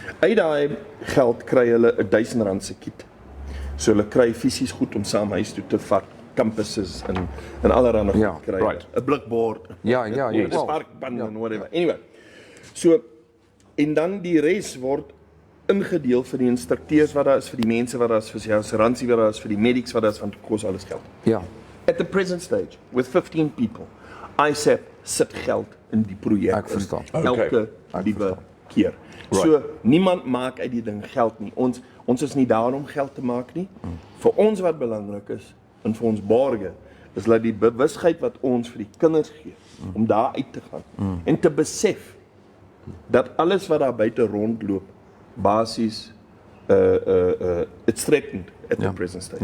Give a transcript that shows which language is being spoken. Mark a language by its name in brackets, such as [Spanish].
[Afrikaans] Uit daai geld kry hulle 1.000 rand se kit. So hulle kry fisies goed om saam huis toe te vat, campuses en allerlei goed kry. [English] Right. [Afrikaans] 'n blikbord. Ja, 'n sparkpan en whatever. Anyway. So en dan die res word ingedeel vir die instrukteurs wat daar is, vir die mense wat daar is, vir die assuransie wat daar is, vir die medics wat daar is, want dit kos alles geld. Ja. [English] At the present stage, with 15 people, ISAP [Afrikaans] sit geld in die projek. Ek verstaan. Elke liewe keer. So niemand maak uit die ding geld nie. Ons is nie daar om geld te maak nie. Vir ons wat belangrik is en vir ons borge is dat die bewusheid wat ons vir die kinders gee om daar uit te gaan en te besef dat alles wat daar buite rondloop basies [English] it's threatened at the present stage.